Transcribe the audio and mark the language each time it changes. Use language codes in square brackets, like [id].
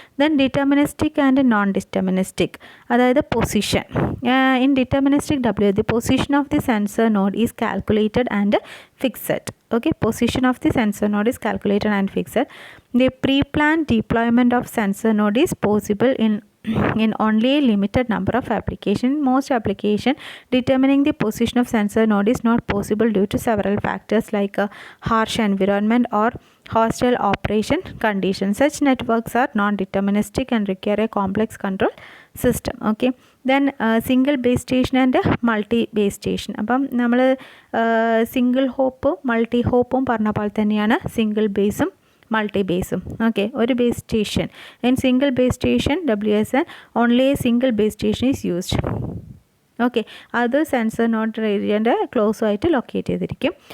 [ml] Then [en] deterministic and non deterministic, [ml] അതായത് position. [en] In deterministic the position of the sensor node is calculated and fixed. Okay, position of the sensor node is calculated and fixed. The pre-planned deployment of sensor node is possible in only a limited number of applications. In most applications, determining the position of sensor node is not possible due to several factors like harsh environment or hostile operation conditions. Such networks are non-deterministic and require a complex control system. Okay, then single base station and multi base station. [ml] അപ്പം നമ്മൾ single ഹോപ്പും multi ഹോപ്പും പറഞ്ഞ പോലെ തന്നെയാണ് single ബേസും multi ബേസും. [en] Okay, ഒരു base station in single base station WSN only a single base station is used. [ml] Okay, അത് sensor node ഏരിയൻ്റെ close ആയിട്ട് locate ചെയ്തിരിക്കും.